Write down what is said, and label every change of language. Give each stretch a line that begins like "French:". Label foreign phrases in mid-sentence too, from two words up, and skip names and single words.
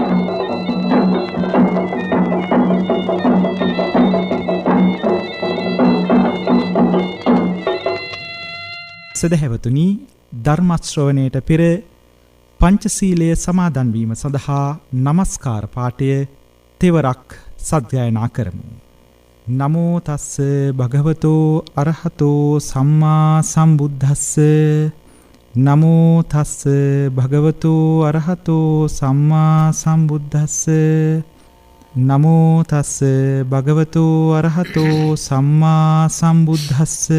Sinhala: සදහැවතුනි, ධර්ම ශ්‍රවණයට පෙර පංචශීලය සමාදන් වීම සඳහා නමස්කාර පාඨය තෙවරක් සජ්ජායනා කරමු.
Pali: නමෝ තස්ස භගවතෝ අරහතෝ සම්මා සම්බුද්දස්ස නමෝ තස්ස භගවතෝ අරහතෝ සම්මා සම්බුද්දස්ස නමෝ තස්ස භගවතෝ අරහතෝ සම්මා සම්බුද්දස්ස